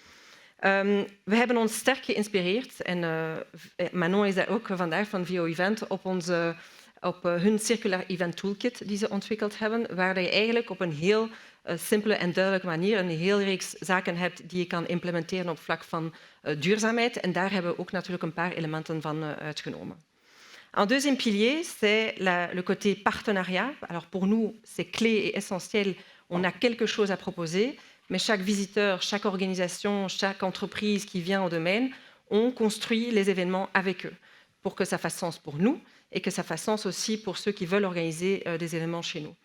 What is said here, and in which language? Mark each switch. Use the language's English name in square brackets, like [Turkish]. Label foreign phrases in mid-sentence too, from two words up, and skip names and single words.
[Dutch] We hebben ons sterk geïnspireerd en Manon is daar ook vandaag van VO Event op hun Circular Event Toolkit die ze ontwikkeld hebben, waar je eigenlijk op een heel simpele en duidelijke manier een heel reeks zaken hebt die je kan implementeren op vlak van duurzaamheid. En daar hebben we ook natuurlijk een paar elementen van uitgenomen. [French] Un deuxième pilier, c'est le côté partenariat. Alors pour nous, c'est clé et essentiel. On a quelque chose à proposer, mais chaque visiteur, chaque organisation, chaque entreprise qui vient au domaine, on construit les événements avec eux pour que ça fasse sens pour nous et que ça fasse sens aussi pour ceux qui veulent organiser des événements chez nous.